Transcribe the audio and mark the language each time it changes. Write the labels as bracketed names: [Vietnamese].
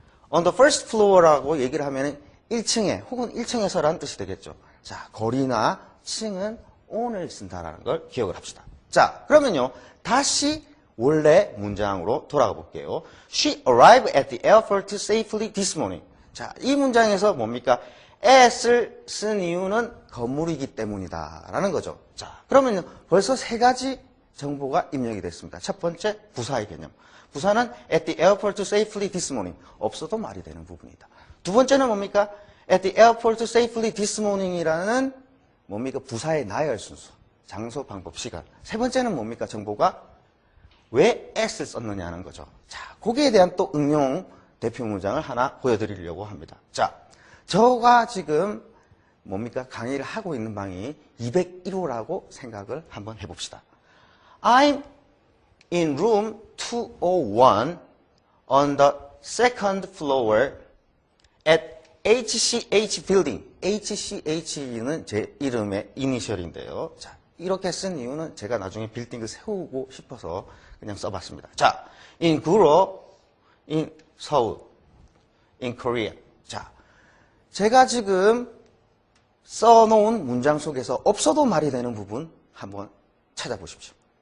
[Korean] on the first floor 라고 얘기를 하면 1층에 혹은 1층에서라는 뜻이 되겠죠. 자, 거리나 층은 on을 쓴다라는 걸 기억을 합시다. 자, 그러면요. 다시 원래 문장으로 돌아가 볼게요. [English] She arrived at the airport safely this morning. [Korean] 자, 이 문장에서 뭡니까? at을 쓴 이유는 건물이기 때문이다 라는 거죠. 자, 그러면요. 벌써 세 가지 정보가 입력이 됐습니다. 첫 번째, 부사의 개념. [English] 부사는 at the airport safely this morning. [Korean] 없어도 말이 되는 부분이다. 두 번째는 뭡니까? [English] at the airport safely this morning이라는 뭡니까? 부사의 나열 순서. [Korean] 장소, 방법, 시간. 세 번째는 뭡니까? 정보가 왜 S를 썼느냐 하는 거죠. 자, 거기에 대한 또 응용 대표 문장을 하나 보여드리려고 합니다. 자, 저가 지금 뭡니까? 강의를 하고 있는 방이 201호라고 생각을 한번 해봅시다. [English] I'm in room 201 on the second floor at HCH building. [Korean] HCH는 제 이름의 이니셜인데요. 자, 이렇게 쓴 이유는 제가 나중에 빌딩을 세우고 싶어서 그냥 써봤습니다. [English] 자, in Guro, in Seoul, in Korea. [Korean] 자, 제가 지금 써놓은 문장 속에서 없어도 말이 되는 부분 한번 찾아보십시오.